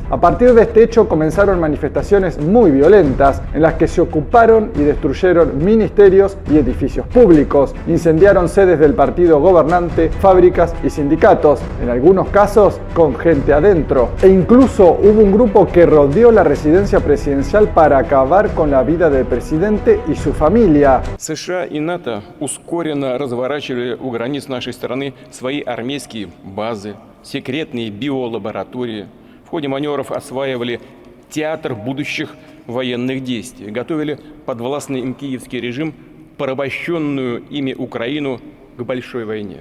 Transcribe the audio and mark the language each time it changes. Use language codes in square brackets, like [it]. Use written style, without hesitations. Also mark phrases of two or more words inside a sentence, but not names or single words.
[es] A partir de este hecho comenzaron manifestaciones muy violentas en las que se ocuparon y destruyeron ministerios y edificios públicos, incendiaron sedes del partido gobernante, fábricas y sindicatos, en algunos casos con gente adentro, e incluso hubo un grupo que rodeó la residencia presidencial para acabar con la vida del presidente y su familia. [ru] США и НАТО ускоренно разворачивали у границ нашей страны свои армейские базы, секретные биолаборатории. В ходе маневров осваивали театр будущих военных действий, готовили подвластный им киевский режим, порабощенную ими Украину, к большой войне.